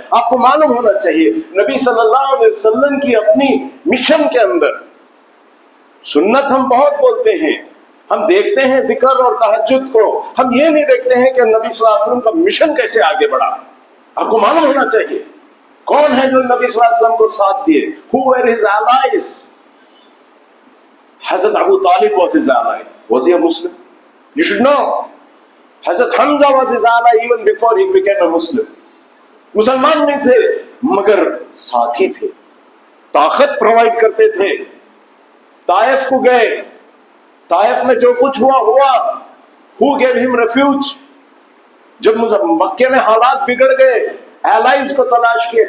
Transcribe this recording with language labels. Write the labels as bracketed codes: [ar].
[ur] آپ کو معلوم ہونا چاہیے نبی صلی اللہ علیہ وسلم کی اپنی مشن کے اندر سنت ہم بہت بولتے ہیں، ہم دیکھتے ہیں ذکر اور تہجد کو، ہم یہ نہیں دیکھتے ہیں کہ نبی صلی اللہ علیہ وسلم کا مشن کیسے آگے بڑھا. آپ کو معلوم ہونا چاہیے کون ہے جو نبی صلی اللہ علیہ وسلم کو ساتھ دیے. [en] Who were his allies? Hazrat Abu Talib was his ally. Was he a Muslim? You should know. Hazrat Hamza was his ally even before he became a Muslim. [ur] مسلمان نہیں تھے مگر ساتھی تھے، طاقت پرووائڈ کرتے تھے. طائف کو گئے، طائف میں جو کچھ ہوا. [en] Who gave him refuge? [ur] جب مکے میں حالات بگڑ گئے، ایلائز کو تلاش کیے.